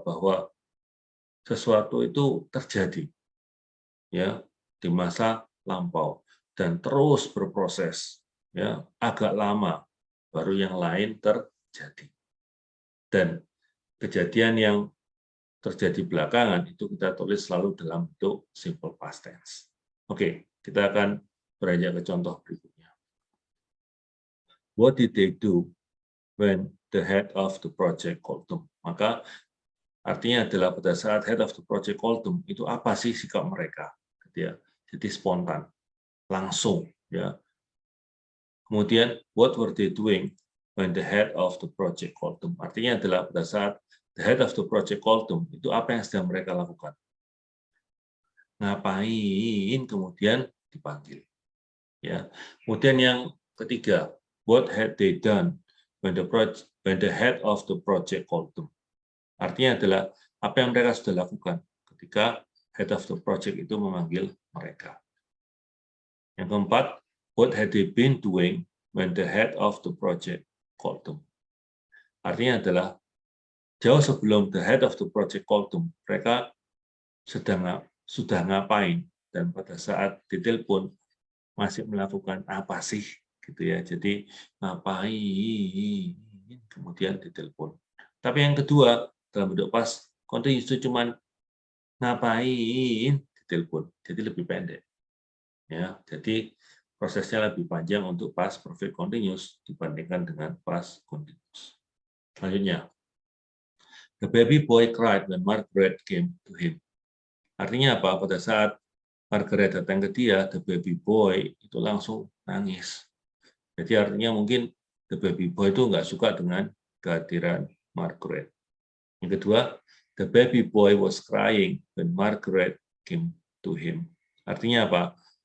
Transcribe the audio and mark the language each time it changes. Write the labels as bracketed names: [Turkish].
[Indonesian] Bahwa sesuatu itu terjadi ya di masa lampau dan terus berproses ya agak lama baru yang lain terjadi. Dan kejadian yang terjadi belakangan itu kita tulis selalu dalam bentuk simple past tense. Oke, kita akan beranjak ke contoh berikutnya. [English] What did they do when the head of the project called them? [Indonesian] Maka artinya adalah pada saat [English] head of the project called them, [Indonesian] itu apa sih sikap mereka? Gitu ya. Jadi spontan, langsung. Ya. [English] Kemudian, what were they doing when the head of the project called them? [Indonesian] Artinya adalah pada saat [English] the head of the project called them, [Indonesian] itu apa yang sedang mereka lakukan? Ngapain kemudian dipanggil? Ya. Kemudian yang ketiga, [English] what had they done when the head of the project called them? [Indonesian] Artinya adalah apa yang mereka sudah lakukan ketika [English] head of the project [Indonesian] itu memanggil mereka. Yang keempat, [English] what had they been doing when the head of the project called them? [Indonesian] Artinya adalah jauh sebelum [English] the head of the project called them, [Indonesian] mereka sudah ngapain, dan pada saat ditelepon masih melakukan apa sih, gitu ya. Jadi ngapain, kemudian ditelepon. Tapi yang kedua dalam bentuk past continuous itu cuman ngapain ditelepon, jadi lebih pendek. Ya, jadi prosesnya lebih panjang untuk past perfect continuous dibandingkan dengan past continuous. [English] Selanjutnya, the baby boy cried when Margaret came to him. [Indonesian] Artinya apa? Pada saat Margaret datang ke dia, [English] the baby boy [Indonesian] itu langsung nangis. Jadi artinya mungkin [English] the baby boy [Indonesian] itu nggak suka dengan kehadiran Margaret. Yang kedua, [English] the baby boy was crying when Margaret came to him. [Indonesian] Artinya apa?